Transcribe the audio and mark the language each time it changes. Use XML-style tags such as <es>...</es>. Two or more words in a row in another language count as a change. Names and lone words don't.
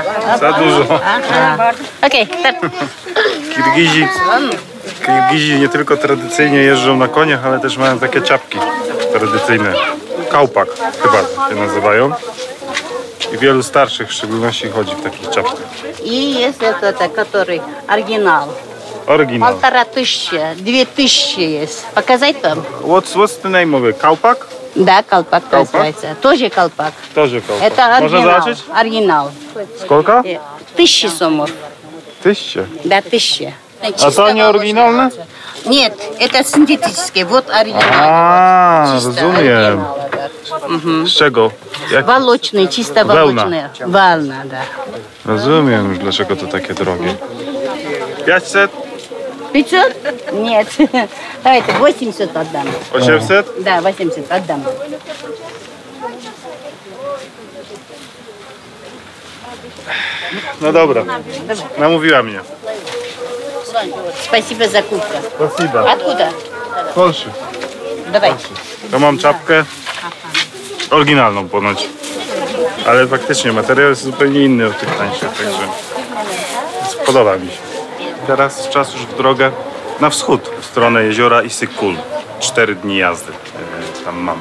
<pl>Za dużo. Aha. Okej, start. Kirgizi nie tylko tradycyjnie jeżdżą na koniach, ale też mają takie czapki tradycyjne. Kałpak chyba się nazywają. I wielu starszych w szczególności chodzi w takich czapkach.</pl> <ru>И есть это, который оригинал.</ru> <pl>Oryginał.</pl> <ru>1500, 2000 есть. Показать там?</ru> <en>What's the name of it?</en> <pl>Kałpak?</pl> <ru>Да, колпак называется. Тоже колпак. Тоже kałpak. Это</ru> <pl>Można</pl> <ru>оригинал.</ru> <pl>zobaczyć?</pl> <ru>Оригинал. Сколько? 1000 сомов. 1000. Да, 1000.</ru> <pl>A to nie oryginalne?</pl> <ru>Нет, это синтетические. Вот оригинал.</ru> <pl>A,</pl> <ru>Чисто</ru> <pl>rozumiem.</pl> <ru>оригинал, да.</ru> <pl>Z czego? Jak?</pl> <ru>Волочные, чисто Волна. волочные. Волна, да.</ru> <pl>Rozumiem już, dlaczego to takie drogie. 500? 500?</pl> <ru>Нет. Давайте 80 отдам. 800? Да, 80 отдам.</ru> <pl>No dobra, namówiła mnie.</pl> <ru>Спасибо за кубка. Spasiba. Откуда? Polszy. Давайте.</ru> <pl>To mam czapkę oryginalną ponoć. Ale faktycznie materiał jest zupełnie inny od tych tańszych, także podoba mi się. Teraz czas już w drogę na wschód, w stronę jeziora Issyk-Kul. 4 dni jazdy tam mam.</pl>